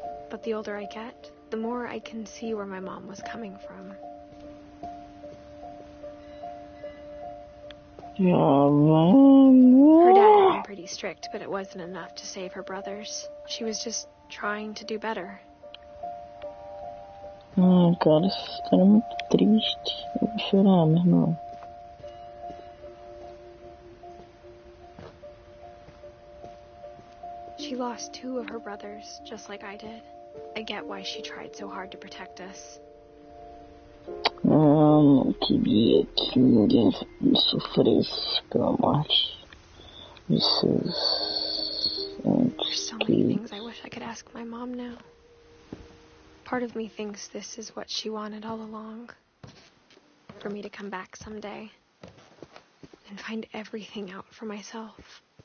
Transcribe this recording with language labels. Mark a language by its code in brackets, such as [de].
[en] But the older I get, the more I can see where my mom was coming from. Her dad had been pretty strict, but it wasn't enough to save her brothers. She was just trying to do better. [pt] Cara, essa história é muito triste. Eu vou chorar, meu irmão. [en] She lost 2 of her brothers, just like I did. I get why she tried so hard to protect us. [pt] Não queria que ninguém sofresse pela morte de seus [en] There's so many things I wish I could ask my mom now. Part of me thinks this is what she wanted all along. For me to come back someday and find everything out for myself.